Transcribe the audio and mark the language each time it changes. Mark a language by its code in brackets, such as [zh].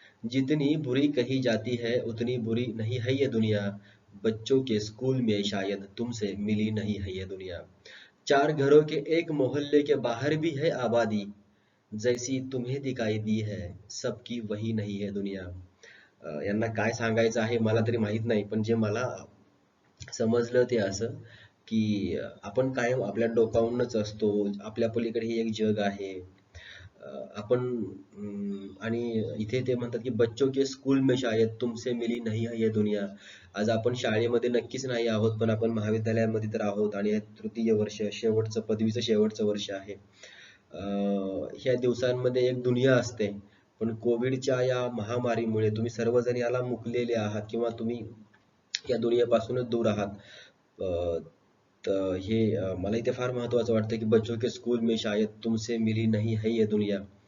[hi] जितनी बुरी कही जाती है उतनी बुरी नहीं है ये दुनिया. बच्चों के स्कूल में शायद तुमसे मिली नहीं है ये दुनिया. चार घरों के एक मोहल्ले के बाहर भी है आबादी. जैसी तुम्हें दिखाई दी है सबकी वही नहीं है दुनिया. [mr] यांना काय सांगायचं आहे मला तरी माहित नाही, पण जे मला समजलं ते असं, की आपण कायम आपल्या डोकावूनच असतो. आपल्या पलीकडे हे एक जग आहे. आपण आणि इथे ते म्हणतात, की [hi] बच्चों के स्कूल में शायद तुमसे मिली नहीं है ये दुनिया. [mr] आज आपण शाळेमध्ये नक्कीच नाही आहोत, पण आपण महाविद्यालयामध्ये तर आहोत आणि हे तृतीय वर्ष शेवटचं पदवीचं शेवटचं वर्ष आहे. ह्या दिवसांमध्ये एक दुनिया असते. पण कोविडच्या या महामारीमुळे तुम्ही सर्वजण याला मुकलेले आहात किंवा तुम्ही या दुनियेपासूनच दूर आहात. तर हे मला इथे फार महत्त्वाचं वाटतं, की [hi] बच्चों के स्कूल में शायद तुमसे मिली नहीं है ये दुनिया.